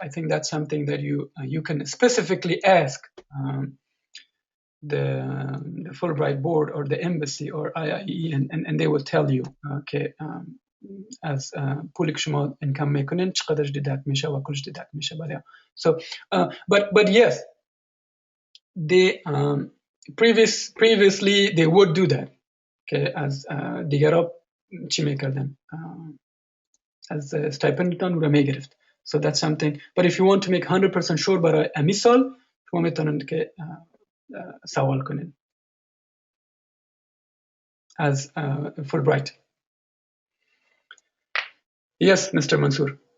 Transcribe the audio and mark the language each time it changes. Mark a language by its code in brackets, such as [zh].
[en] I think that's something that you can specifically ask the Fulbright board or the embassy or IIE and they will tell you, okay, [fa] از پولی که شما انکم میکنین چقدرش دیدکت میشه [en] و کلش دیدکت میشه. So but yes, they previously they would do that. [fa] Okay, از دیگرها چی میکردن از [en] stipend [fa] تان رو میگرفت. [en] So that's something. But if you want to make 100% sure [fa] برای امی سال شما میتونید که سوال کنید [en] as Fulbright. Yes, Mr. Mansoor.